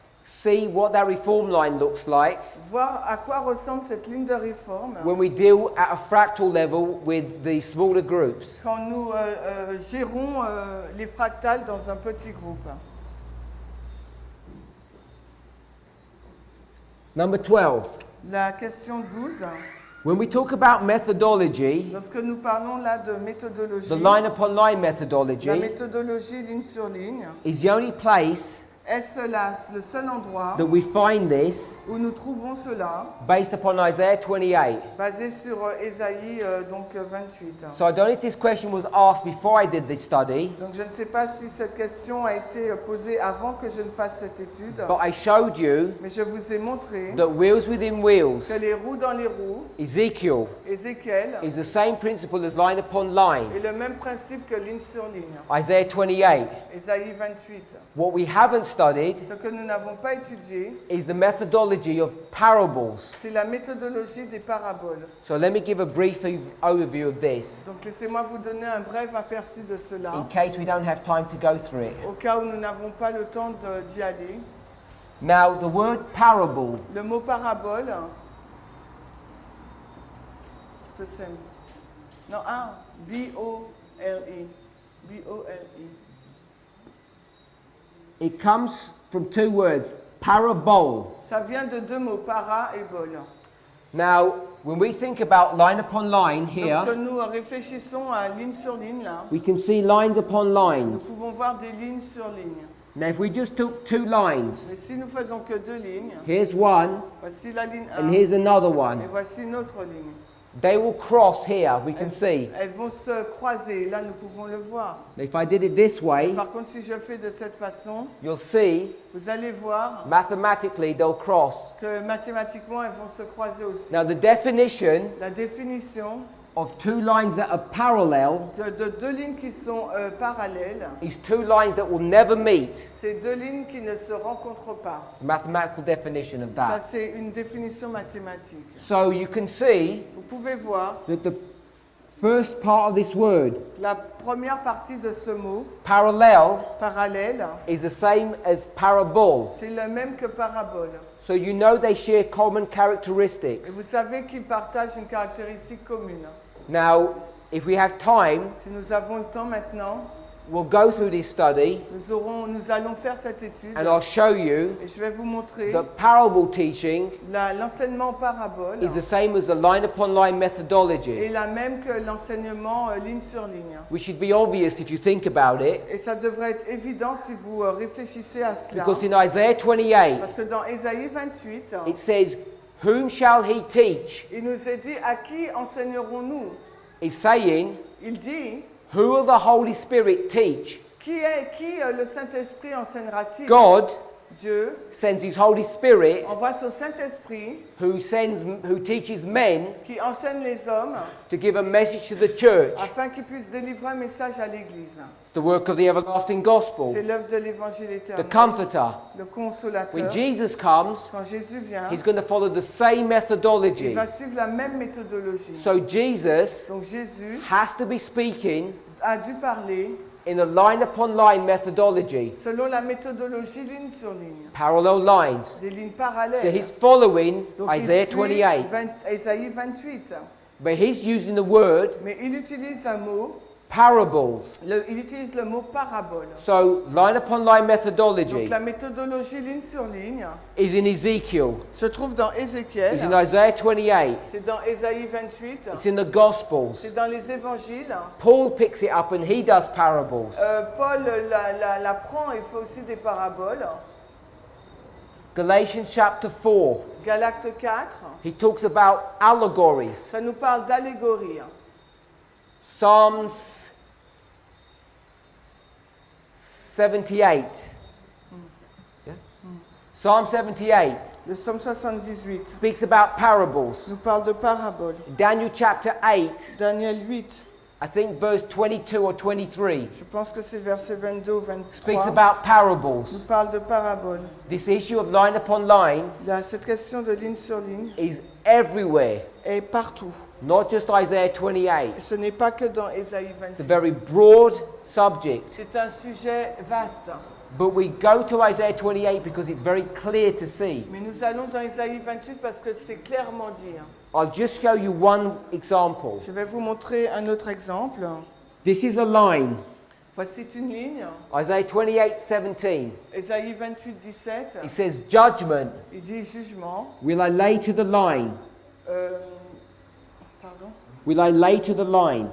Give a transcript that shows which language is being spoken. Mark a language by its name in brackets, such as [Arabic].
[English] see what that reform line looks like [French] voir à quoi ressemble cette ligne de réforme [English] when we deal at a fractal level with the smaller groups. [French] quand nous gérons les fractales dans un petit groupe. [English] Number 12. [French] La question 12. [English] When we talk about methodology, [French] Lorsque nous parlons là de méthodologie, [English] the line upon line [French] la [English] methodology [French] méthodologie ligne sur ligne, [English] is the only place [French] est-ce là le seul endroit [English] that we find this [French] où nous trouvons cela, [English] based upon Isaiah 28. [French] basé sur Ésaïe 28. [English] So I don't know if this question was asked before I did this study, [French] Donc je ne sais pas si cette question a été posée avant que je ne fasse cette étude, [English] but I showed you [French] mais je vous ai montré [English] that wheels within wheels, [French] que les roues dans les roues, [English] Ezekiel, [French] Ézéchiel, [English] is the same principle as line upon line, [French] est le même principe que ligne sur ligne. [English] Isaiah 28. [French] Ésaïe 28. [English] What we haven't studied [French] Ce que nous n'avons pas étudié, [English] is the methodology of parables. [French] c'est la méthodologie des paraboles. [English] So let me give a brief overview of this, [French] Donc laissez-moi vous donner un bref aperçu de [English] in [French] cela, [English] case we don't have time to go through it. [French] au cas où nous n'avons pas le temps d'y aller. [English] Now, the word parable [French] Le mot parabole, ce c'est... Non, B-O-L-E. B-O-L-E. [English] it comes from two words, parabole. [French] Ça vient de deux mots, para et bol. [English] Now, when we think about line upon line here, [French] Lorsque nous réfléchissons à ligne sur ligne, là, [English] we can see lines upon [French] nous [English] lines. [French] pouvons voir des lignes sur ligne. [English] Now, if we just took two lines, [French] Mais si nous faisons que deux lignes, [English] here's one [French] voici la ligne 1 [English] and here's another [French] et [English] one, [French] voici une autre ligne. [English] they will cross here, we can see. [French] Elles vont se croiser, là nous pouvons le voir. [English] If I did it this way, [French] Par contre, si je fais de cette façon, [English] you'll see [French] vous allez voir [English] mathematically they'll cross. [French] que mathématiquement elles vont se croiser aussi. [English] Now, the definition [French] La définition [English] of two lines that are parallel [French] de deux lignes qui sont parallèles, [English] is two lines that will never meet. [French] c'est deux lignes qui ne se rencontrent pas. [English] It's the mathematical definition of [French] Ça, [English] that. [French] c'est une définition mathématique. [English] So you can see [French] Vous pouvez voir [English] that the first part of this word, [French] la première partie de ce mot, [English] parallel, [French] parallèle, [English] is the same as parable. [French] c'est le même que parabole. [English] So you know they share common [French] Et [English] characteristics. [French] vous savez qu'ils partagent une caractéristique commune. [English] Now, if we have time, [French] Si nous avons le temps maintenant, [English] we'll go through this study [French] nous allons faire cette étude [English] and I'll show you [French] et je vais vous montrer [English] that parable teaching [French] l'enseignement parabole [English] is the same as the line upon line [French] est [English] methodology, [French] la même que l'enseignement ligne sur ligne. [English] which should be obvious if you think about it, [French] Et ça devrait être évident si vous réfléchissez à cela. [English] because in Isaiah 28, [French] Parce que dans Ésaïe 28, [English] it says, "Whom shall he teach?" [French] il nous est dit à qui enseignerons-nous? [English] It's saying, [French] Il dit [English] "Who will the Holy Spirit teach?" [French] qui le Saint-Esprit enseignera-t-il? [English] God [French] Dieu [English] sends his Holy Spirit [French] envoie son Saint-Esprit [English] who teaches men [French] qui enseigne les hommes [English] to give a message to the church. [French] afin qu'ils puissent délivrer un message à l'Église. [English] It's the work of the everlasting gospel, [French] C'est l'œuvre de l'Évangile [English] the [French] éternel, [English] comforter. [French] le consolateur. [English] When Jesus comes, [French] Quand Jésus vient, [English] he's going to follow the same [French] il [English] methodology. [French] va suivre la même méthodologie. [English] So Jesus [French] Donc Jésus [English] has to be speaking [French] a dû parler [English] in a line upon line methodology, [French] selon la méthodologie ligne sur ligne, [English] parallel lines. [French] des lignes [English] So [French] parallèles. [English] he's following [French] Donc [English] Isaiah [French] il suit [English] 28, [French] Ésaïe 28, [English] but he's using the word [French] mais il utilise un mot, [English] parables. [French] il utilise le mot parabole. [English] So line upon line [French] Donc [English] methodology [French] la méthodologie ligne sur ligne [English] is in Ezekiel, [French] se trouve dans Ézéchiel, [English] is in Isaiah 28, [French] c'est dans Ésaïe 28, [English] it's in the Gospels. [French] c'est dans les évangiles. [English] Paul picks it up and he does parables. [French] Paul la prend et fait aussi des paraboles. [English] Galatians chapter 4, [French] Galacte 4, [English] he talks about allegories. [French] ça nous parle d'allégorie. [English] Psalms 78. Yeah? Psalm 78 [French] Le psaume 78 [English] speaks about parables. [French] nous parle de paraboles. [English] Daniel chapter 8, [French] Daniel 8, [English] I think verse 22 or 23, [French] je pense que c'est verset 22 ou [English] speaks [French] 23, [English] about parables. [French] nous parle de paraboles. [English] This issue of line upon line [French] Cette question de ligne sur ligne [English] is everywhere, [French] est partout. [English] not just Isaiah 28. [French] Et ce n'est pas que dans Ésaïe [English] It's a [French] 28. [English] very broad subject. [French] C'est un sujet vaste. [English] But we go to Isaiah 28 because it's very clear to see. [French] Mais nous allons dans Isaïe 28 parce que c'est clairement dit. [English] I'll just show you one example. [French] Je vais vous montrer un autre exemple. [English] This is a line. [French] Voici une ligne. [English] Isaiah 28:17. [French] Isaïe 28, 17. [English] It says, "Judgment [French] Il dit jugement. [English] will I lay to the line. [French] Pardon. [English] Will I lay to the line.